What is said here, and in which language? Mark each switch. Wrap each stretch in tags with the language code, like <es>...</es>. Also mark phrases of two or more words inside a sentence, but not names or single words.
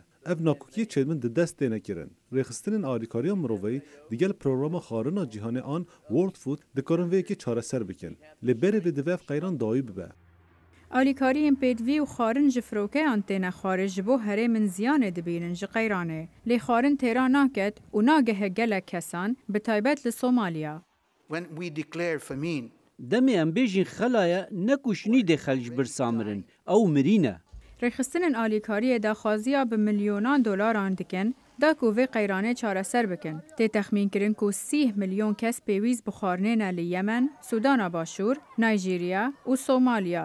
<ku>اف ناکوکی چیدمن ده دست دینه کرن. ریخستن آلیکاری مروی دیگل پروگرام خارنا جیهان آن ورلد فود دکارن وی که چاره سر بکن. لبره به دویف قیران دایی ببه. آلیکاری این پیدوی و خارن جفروکه آنتین خارج بو هره من زیانه دبینن جی قیرانه. لی خارن تیران ناکد و ناگه گلک کسان به تایبت لسومالیا.</ku> <en>When we declare famine,</en> <ku>دمی ام بیجین خلایا نکوشنی ده خلج برسامرن او مرینه. رخصتن آلیکاری داخوازیا به میلیونان دلار آندکن دا کووی قیرانه چاره سر بکن. تی تخمین کرن کو 30 میلیون کس پیویز بخارنه لی یمن، سودان باشور، نایجیریا و سومالیا.</ku>